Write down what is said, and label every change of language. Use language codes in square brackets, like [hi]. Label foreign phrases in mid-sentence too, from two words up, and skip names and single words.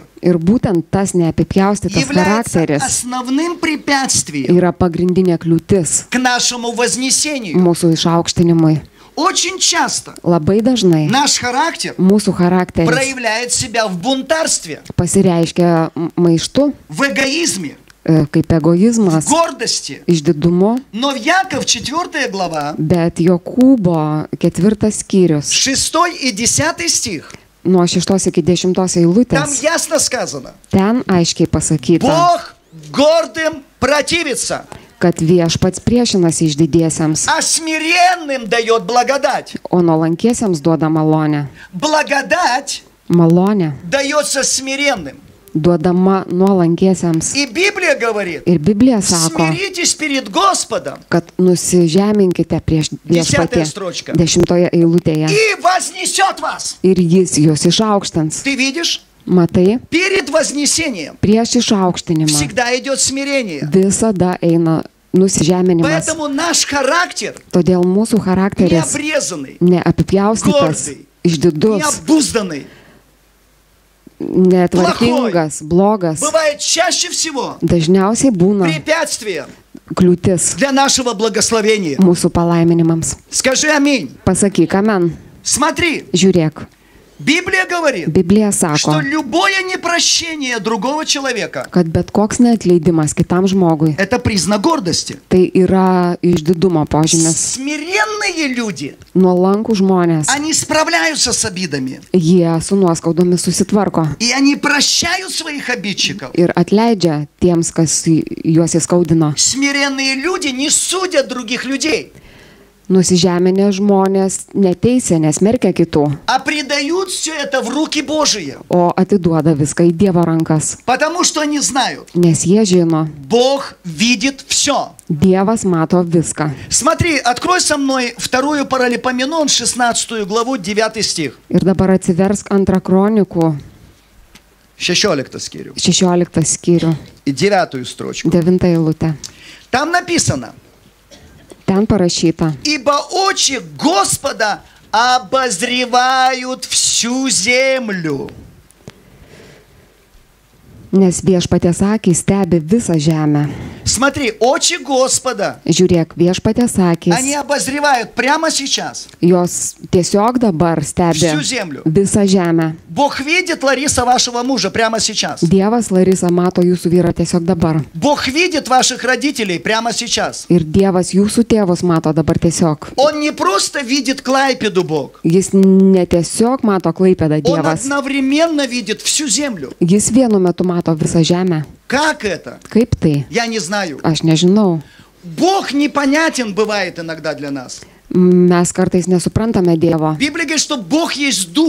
[lt] Ir būtent tas neapipjaustytas [ru] является [lt] charakteris [ru] основным препятствием [lt] yra pagrindinė kliūtis [ru] к нашему вознесению. [lt] mūsų išaukštinimui. [ru] Очень часто [lt] Labai dažnai [ru] наш характер [lt] mūsų charakteris [ru] проявляет себя в бунтарстве, [lt] pasireiškia maištu, [ru] в эгоизме, [lt] kaip egoizmas, [ru] в гордости. [lt] išdidumu, [ru] Но в Яков 4 глава, [lt] bet Jokūbo 4 skyrius [ru] 6 и 10 стих, [lt] nuo 6 iki 10 [ru] там [lt] eilutės, [ru] ясно сказано: [lt] ten aiškiai pasakyta, [ru] Бог гордым противится, [lt] kad viešpats priešinasi išdidiesiems, [ru] а смиренным дает благодать. [lt] o nuolankiesiems duoda malonę. [ru] Благодать [lt] Malonė [ru] дается смиренным. [lt] duodama nuolankiesiems. [ru] И Библия говорит: [lt] Ir Biblija sako, [ru] смиритесь перед Господом [lt] kad nusižeminkite prieš viešpatį 10 eilutėje [ru] и вознесет вас. [lt] ir jis jūs išaukštins. [ru] Ты видишь? [lt] Matai, [ru] Перед вознесением [lt] prieš išaukštinimą [ru] всегда идет смирение. [lt] visada eina nusižeminimas. [ru] Поэтому наш характер [lt] Todėl mūsų charakteris [ru] необрезанный, [lt] neapipjaustytas, [ru] гордый, [lt] išdidus, [ru] необузданный [lt] netvarkingas, blogas, [ru] бывает чаще всего [lt] dažniausiai būna [ru] препятствием [lt] kliūtis [ru] для нашего благословения. [lt] mūsų palaiminimams. [ru] Скажи аминь. [lt] Pasakyk, amen. [ru] Смотри, [lt] Žiūrėk, [ru] Библия говорит, [lt] Biblija [ru] что [lt] sako, [ru] любое непрощение другого человека [lt] kad bet koks neatleidimas kitam žmogui – [ru] это признак гордости. [lt] tai yra išdidumo požymis. [ru] Смиренные люди, [lt] Nuolankų žmonės, [ru] они справляются с обидами, [lt] jie su nuoskaudomis susitvarko [ru] и они прощают своих обидчиков. [lt] ir atleidžia tiems, kas juos įskaudino. [ru] Смиренные люди не судят других людей, [lt] Nusižeminę žmonės neteisia, nesmerkia kitų, [ru] а предают все это в руки Божьи, [lt] o atiduoda viską į Dievo rankas, [ru] потому что они знают, [lt] nes jie žino, [ru] Бог видит все. [lt] Dievas mato viską. [ru] Смотри, открой со мной 2 Паралипоменон, 16 главу, 9 стих. [lt] Ir dabar atsiversk 2 kronikų 16 скирю. 16 skyrių, [ru] И 9 строчку. [lt] 9 eilutę. [ru] Там написано: [lt] Ten parašyta, [ru] «Ибо очи Господа обозревают всю землю». [lt] nes viešpaties akys stebi visą žemę. [ru] Смотри, очи Господа, [lt] Žiūrėk, viešpatės [ru] они [lt] akis, [ru] обозревают прямо сейчас [lt] jos tiesiog dabar stebi [ru] всю землю. [lt] visą žemę. [ru] Бог видит, Лариса, вашего мужа прямо сейчас. [lt] Dievas, Larisa, mato jūsų vyrą tiesiog dabar. [ru] Бог видит ваших родителей прямо сейчас. [lt] Ir Dievas jūsų tėvus mato dabar tiesiog. [ru] Он не просто видит Клайпеду, Бог. [lt] Jis ne tiesiog mato Klaipėdą [ru] Он [lt] Dievas. [ru] одновременно видит всю землю. [lt] Jis vienu metu mato visą žemę. [ru] Как это? [lt] Kaip tai? [ru] Я не знаю. [lt] Aš nežinau. [ru] Бог непонятен бывает иногда для нас. [lt] Mes kartais nesuprantame Dievo. [ru] Библия говорит, что Бог есть Дух.